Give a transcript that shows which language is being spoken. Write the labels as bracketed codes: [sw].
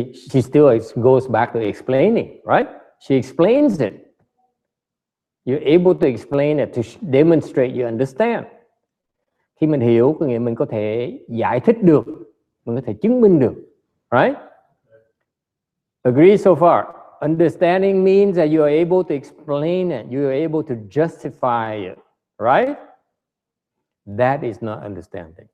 [en] She still goes back to explaining, right? She explains it. You're able to explain it to demonstrate you understand. [vi] Khi mình hiểu, có nghĩa mình có thể giải thích được, mình có thể chứng minh được, [en] right? Agree so far? Understanding means that you are able to explain it, you are able to justify it, right? That is not understanding.